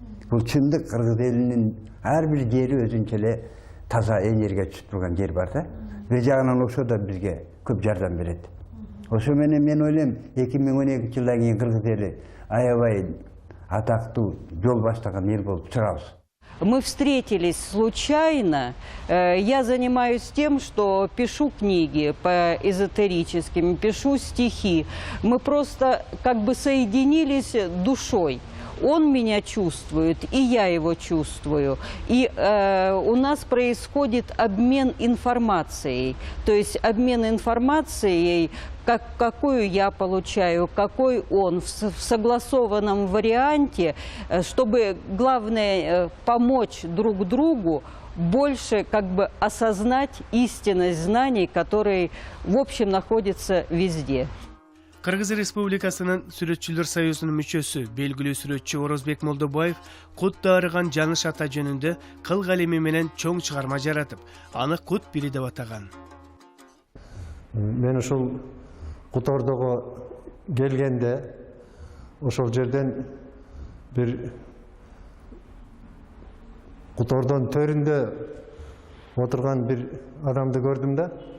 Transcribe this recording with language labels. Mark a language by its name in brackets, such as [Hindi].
[Kyrgyz] Бул чындык кыргыз элинин ар бир жери өзүнчө эле таза энергия түшүп турган жер бар да. Бир жагынан ошо да бизге көп жардам берет. Ошо менен мен ойлойм 2012 жылдан кийин кыргыз эли аябай атактуу жол баштаган эл болуп чыгабыз. [Russian] Мы встретились случайно. Я занимаюсь тем, что пишу книги по эзотерическим, пишу стихи. Мы просто как бы соединились душой. Он меня чувствует, и я его чувствую. И у нас происходит обмен информацией. То есть обмен информацией, какую я получаю, какой он, в согласованном варианте, чтобы, главное, помочь друг другу больше как бы осознать истинность знаний, которые, в общем, находятся везде. [Kyrgyz] Кыргыз Республикасынын Сүрөтчүлөр союзунун мүчөсү, белгилүү сүрөтчү Орозбек Молдобаев кут дарыган Жаныш ата жөнүндө кыл калеми менен чоң чыгарма жаратып, аны кут бири деп атаган. Мен ушул Кутордого келгенде, ошол жерден бир Кутордон төрүндө отурган бир адамды көрдүм да.